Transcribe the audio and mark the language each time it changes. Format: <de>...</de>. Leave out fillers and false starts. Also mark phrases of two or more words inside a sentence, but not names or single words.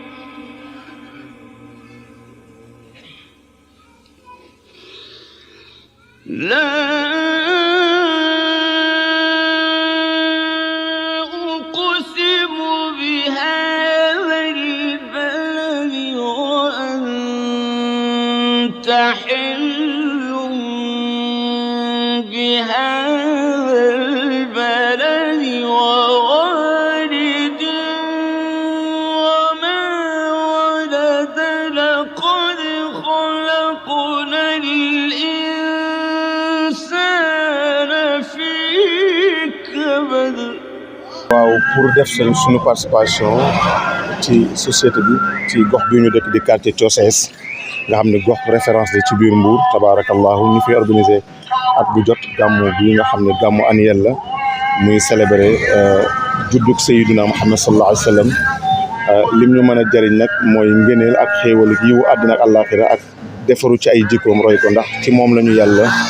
<ar>لا أقسم بهذا البلد وأنت حل بهذا البلد ووالد وما ولد لقد خلقنا الإنسان في كبد.</ar> <wo>waaw pour def suñu participation ci société bi ci gox bi ñu dëkk di quartier Thiosses nga xam ne gox référence la ci biir Mbour tabarakallahu ñu fi organiser at bu jot gàmmu bi nga xam ne gàmmu annuel la muy célébrer juddug Sayyidina Muhammad</wo> <ar>صلى الله عليه وسلم</ar> <wo>lim ñu mën a jëriñ nag mooy ngëneel ak xéewal yiwu àddina ak àllaaxira ak defaru ci ay jikkoom roy ko ndax ci moom la ñu yàlla</wo>